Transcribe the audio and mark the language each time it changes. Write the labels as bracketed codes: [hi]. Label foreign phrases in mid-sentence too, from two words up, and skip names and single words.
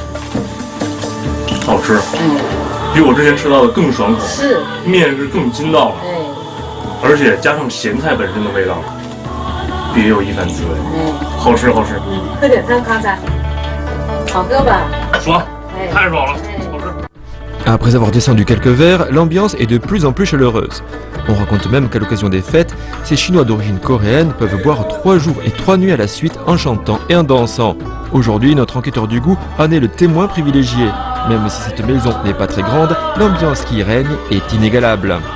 [zh] 好吃，比我之前吃到的更爽口，是，面是更筋道了，而且加上咸菜本身的味道，别有一番滋味，好吃。喝点汤看看。好喝吧？爽，太爽了，好吃。 [fr] Après avoir descendu quelques verres, l'ambiance est de plus en plus chaleureuse. On raconte même qu'à l'occasion des fêtes, ces Chinois d'origine coréenne peuvent boire 3 jours et 3 nuits à la suite en chantant et en dansant. Aujourd'hui, notre enquêteur du goût en est le témoin privilégié. Même si cette maison n'est pas très grande, l'ambiance qui y règne est inégalable.